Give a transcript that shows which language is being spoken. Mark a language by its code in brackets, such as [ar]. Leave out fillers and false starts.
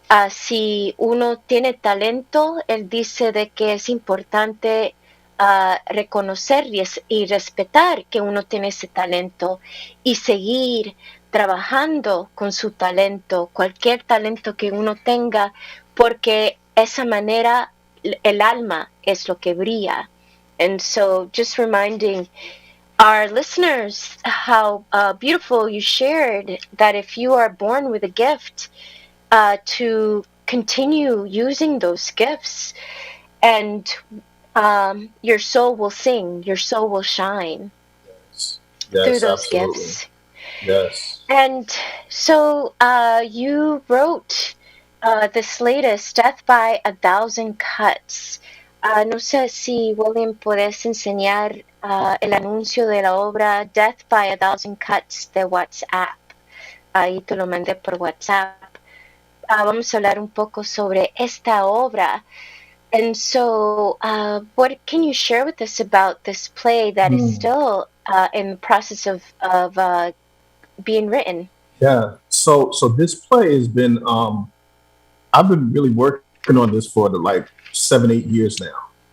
[es] Si uno tiene talento, él dice de que es importante reconocer y respetar que uno tiene ese talento y seguir trabajando con su talento, cualquier talento que uno tenga, porque esa manera el alma es lo que brilla. [en] And so just reminding our listeners how beautiful you shared that if you are born with a gift, to continue using those gifts, and your soul will sing, your soul will shine through those gifts. Yes. And so you wrote this latest, Death by a Thousand Cuts. [es] No sé si, William, puedes enseñar el anuncio de la obra Death by a Thousand Cuts de WhatsApp. Ahí te lo mandé por WhatsApp. Vamos a hablar un poco sobre esta obra. [en] And so what can you share with us about this play that is still in the process of being written? Yeah. So this play has been, I've been really working on this for like 7-8 years now.